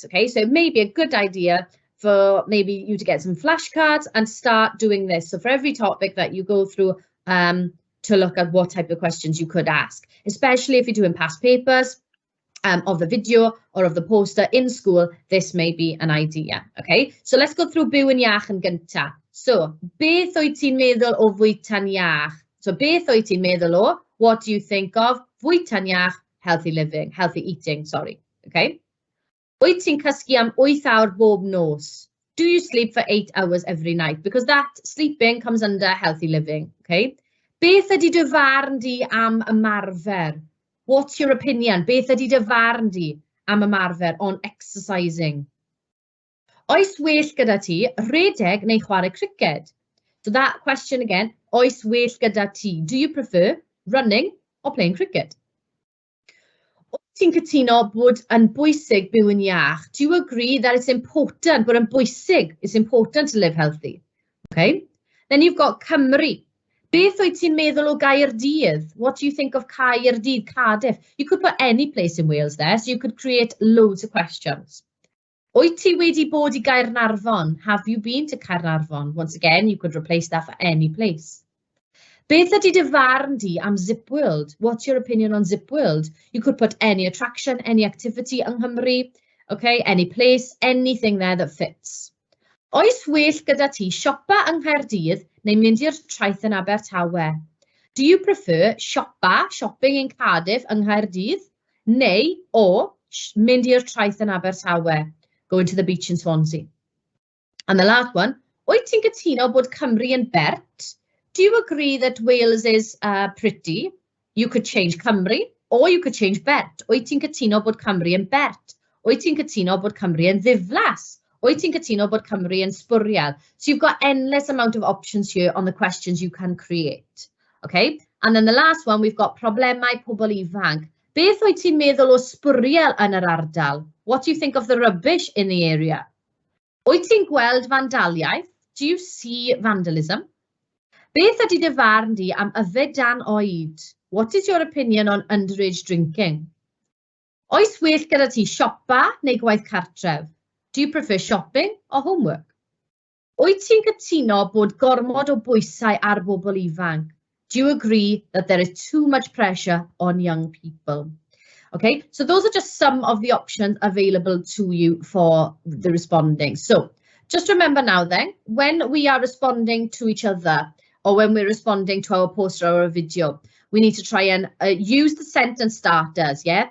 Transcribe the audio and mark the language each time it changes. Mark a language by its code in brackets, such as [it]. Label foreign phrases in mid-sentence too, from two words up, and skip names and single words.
[en] Okay, so it may be a good idea for maybe you to get some flashcards and start doing this. So for every topic that you go through, to look at what type of questions you could ask, especially if you're doing past papers. Of the video or of the poster in school, this may be an idea. Okay, so let's go through [cy] byw yn iach yn gynta. So, beth wyt ti'n meddwl o fwyta'n iach? So, beth wyt ti'n meddwl o? [en] What do you think of? [cy] Fwyta'n iach, [en] healthy living, healthy eating, sorry. Okay. [cy] Wyt ti'n cysgu am 8 awr bob nos? [en] Do you sleep for 8 hours every night? Because that sleeping comes under healthy living. Okay. [cy] Beth ydy dy farn di am ymarfer? [en] What's your opinion? [cy] Beth ydy dy farn di am ymarfer [en] on exercising? [cy] Oes well gyda ti rhedeg neu chwarae cricket? [en] So that question again, [cy] oes well gyda ti? [en] Do you prefer running or playing cricket? [cy] Wyt ti'n cytuno bod yn bwysig byw yn iach? [en] Do you agree that it's important, but [cy] yn bwysig, [en] it's important to live healthy? Okay. Then you've got Cymru. [cy] Beth wyt ti'n meddwl o Gaerdydd? [en] What do you think of Caerdydd, Cardiff? You could put any place in Wales there, so you could create loads of questions. [cy] Wyt ti wedi bod I Gaernarfon? [en] Have you been to Caernarfon? Once again, you could replace that for any place. [cy] Beth ydy dy farn di am Zip World? [en] What's your opinion on Zip World? You could put any attraction, any activity [cy] yng Nghymru, [en] okay, any place, anything there that fits. [cy] Oes well gyda ti siopa yng Nghaerdydd neu mynd i'r traeth yn Abertawe? [en] Do you prefer shopping in Cardiff [cy] yng Nghaerdydd, neu o mynd i'r traeth yn Abertawe, [en] going to the beach in Swansea? And the last one, [cy] wyt ti'n cytuno bod Cymru yn bert? [en] Do you agree that Wales is pretty? You could change Cymru, or you could change bert. [cy] Wyt ti'n cytuno bod Cymru yn bert? Wyt ti'n cytuno bod Cymru yn ddiflas? Wyt ti'n cytuno bod Cymru yn sbwriel? [en] So you've got endless amount of options here on the questions you can create. Okay, and then the last one, we've got [cy] problemau pobl ifanc. Beth wyt ti'n meddwl o sbwriel yn yr ardal? [en] What do you think of the rubbish in the area? [cy] Wyt ti'n gweld vandaliaeth? [en] Do you see vandalism? [cy] Beth ydy dy farn di am yfed dan oed? [en] What is your opinion on underage drinking? [cy] Oes well gyda ti siopa neu gwaith cartref? [en] Do you prefer shopping or homework? [cy] Wyt ti'n cytuno bod gormod o bwysau ar bobl ifanc? [en] Do you agree that there is too much pressure on young people? Okay, so those are just some of the options available to you for the responding. So just remember now then, when we are responding to each other, or when we're responding to our poster or a video, we need to try and use the sentence starters, yeah?